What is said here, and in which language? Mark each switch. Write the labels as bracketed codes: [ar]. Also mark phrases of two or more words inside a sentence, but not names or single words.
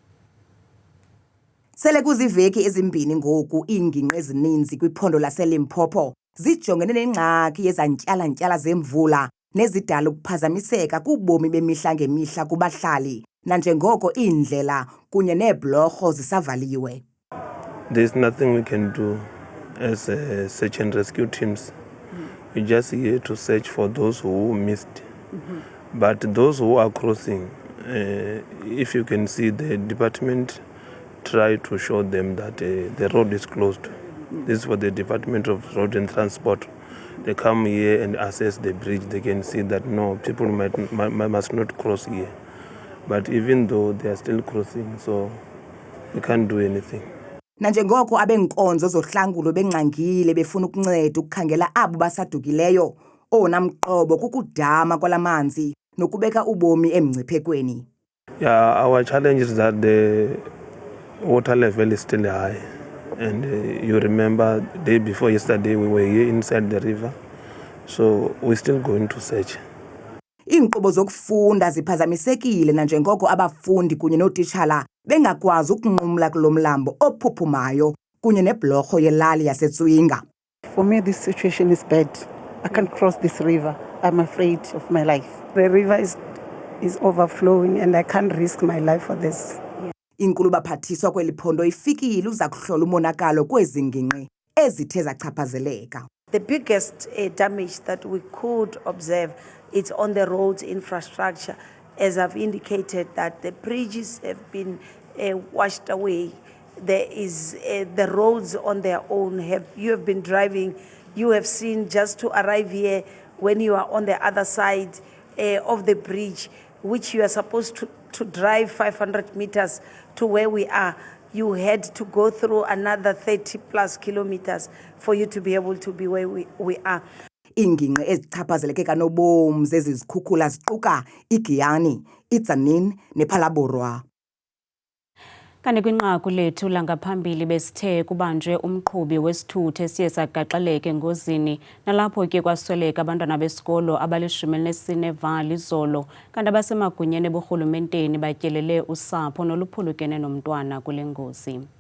[xh] Sele kuziveki ezimbini ngoku iinginqe ezininzi kwiphondo laseLimpopo zijongene nengxaki yezantyalantyala zemvula nezidala ukuphazamiseka kubomi bemihla ngemihla kubahlali nanjengoko iindlela kunye neebhlorho zisavaliwe. [en] There's nothing we can do as search and rescue teams. We're just here to search for those who missed. But those who are crossing, if you can see the department try to show them that the road is closed. This is for the Department of Road and Transport. They come here and assess the bridge. They can see that no, people must not cross here. But even though they are still crossing, so we can't do anything. [xh] Nanjengoko abenkonzo zohlangulo bengxangile befuna ukunceda ukukhangela abo basadukileyo, ona mqobo kukudama kwalamanzi nokubeka ubomi emngciphekweni. [en] Yeah, our challenge is that the water level is still high. And you remember the day before yesterday we were here inside the river. So we're still going to search. [xh] Iinkqubo zokufunda ziphazamisekile nanjengoko abafundi kunye nootitshala bengakwazi ukunqumla kulo mlambo ophuphumayo kunye nebhlorho yelali yaseTswinga. [en] For me, this situation is bad. I can't cross this river. I'm afraid of my life. The river is overflowing and I can't risk my life for this. [xh] Inkulu baphathiswa kweli phondo ifikile uza kuhlola umonakalo kwezi ngingqi ezithe zachaphazeleka. [en] The biggest damage that we could observe is on the roads infrastructure. As I've indicated that the bridges have been washed away. There is the roads on their own. You have been driving, you have seen just to arrive here when you are on the other side of the bridge, which you are supposed to drive 500 meters to where we are. You had to go through another 30 plus kilometers for you to be able to be where we are. [xh] Iingingqi ezichaphazeleke kanobom zezi zikhukhula ziquka iGiyani, iTzaneen nePhalaborwa. Kanti kwinqaku lethu langaphambili besithe kubanjwe umqhubi wesithuthi esiye sagaxeleka engozini nalapho ke kwasweleka abantwana besikolo abali-14 evali izolo kanti abasemagunyeni eburhulumenteni batyelele usapho noluphulukene nomntwana kule ngozi.